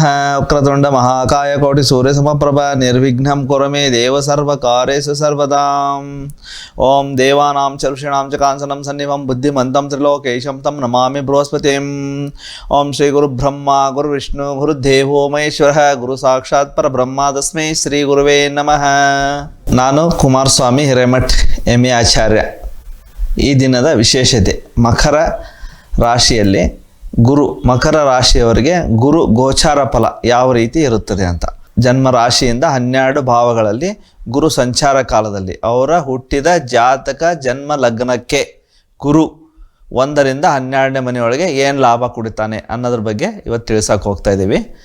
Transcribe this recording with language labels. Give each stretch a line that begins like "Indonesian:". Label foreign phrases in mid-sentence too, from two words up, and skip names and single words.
Sanskrit: ವಕ್ರತುಂಡ ಮಹಾಕಾಯ ಕೋಟಿ ಸೂರ್ಯ ಸಮಪ್ರಭ ನಿರ್ವಿಘ್ನಂ ಕುರು ಮೇ ದೇವ ಸರ್ವಕಾರ್ಯೇಷು ಸರ್ವದಾಂ. ಓಂ ದೇವಾನಾಂ ಚ ಋಷೀಣಾಂ ಚ ಕಾಂಚನಂ ಸನ್ನಿಭಂ ಬುದ್ಧಿಮಂತಂ ತ್ರಿಲೋಕೇಶಂ ತಂ ನಮಾಮಿ ಬೃಹಸ್ಪತಿಂ. ಓಂ ಶ್ರೀ ಗುರು ಬ್ರಹ್ಮ ಗುರು ವಿಷ್ಣು ಗುರುದೇವೋ ಮಹೇಶ್ವರಃ ಗುರು ಸಾಕ್ಷಾತ್ ಪರಬ್ರಹ್ಮ ತಸ್ಮೈ ಶ್ರೀ ಗುರುವೇ ನಮಃ.
Kannada: ನಾನು ಕುಮಾರಸ್ವಾಮಿ ಹಿರೇಮಠ್ ಎಂ.ಎ. ಆಚಾರ್ಯ. ಈ ದಿನದ ವಿಶೇಷತೆ ಮಕರ ರಾಶಿಯಲ್ಲಿ ಗುರು, ಮಕರ ರಾಶಿಯವರಿಗೆ ಗುರು ಗೋಚಾರ ಫಲ ಯಾವ ರೀತಿ ಇರುತ್ತದೆ ಅಂತ. ಜನ್ಮ ರಾಶಿಯಿಂದ 12 ಭಾವಗಳಲ್ಲಿ ಗುರು ಸಂಚಾರ ಕಾಲದಲ್ಲಿ ಅವರ ಹುಟ್ಟಿದ ಜಾತಕ ಜನ್ಮ ಲಗ್ನಕ್ಕೆ ಗುರು 1ರಿಂದ 12ನೇ ಮನೆಯೊಳಗೆ ಏನು ಲಾಭ ಕೊಡ್ತಾನೆ ಅನ್ನೋದ್ರ ಬಗ್ಗೆ ಇವತ್ತು ತಿಳಿಸೋಕೆ ಹೋಗ್ತಾ ಇದ್ದೀವಿ.